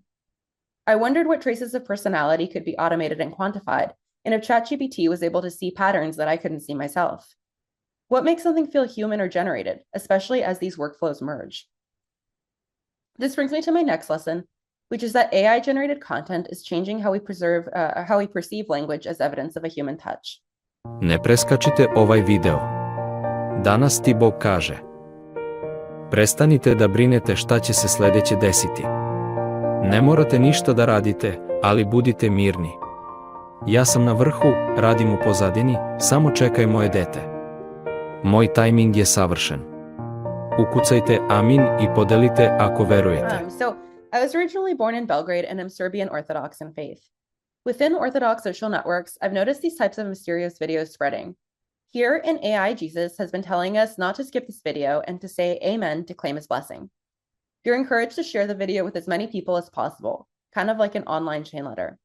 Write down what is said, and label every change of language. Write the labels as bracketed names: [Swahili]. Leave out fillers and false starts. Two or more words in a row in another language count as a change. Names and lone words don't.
[English] I wondered what traces of personality could be automated and quantified, and if ChatGPT was able to see patterns that I couldn't see myself. What makes something feel human or generated, especially as these workflows merge? This brings me to my next lesson, which is that AI-generated content is changing how we perceive language as evidence of a human touch. [Serbian] Ne preskačite ovaj video. Danas ti Bog kaže. Prestanite da brinete šta će se sledeće desiti. Ne morate ništa da radite, ali budite mirni. Ja sam na vrhu, radim u pozadini, samo čekaj moje dete. Moj tajming je savršen. Ukucajte amin i podelite ako verujete. [English] I was originally born in Belgrade and am Serbian Orthodox in faith. Within Orthodox social networks, I've noticed these types of mysterious videos spreading. Here, an AI Jesus has been telling us not to skip this video and to say amen to claim his blessing. You're encouraged to share the video with as many people as possible, kind of like an online chain letter.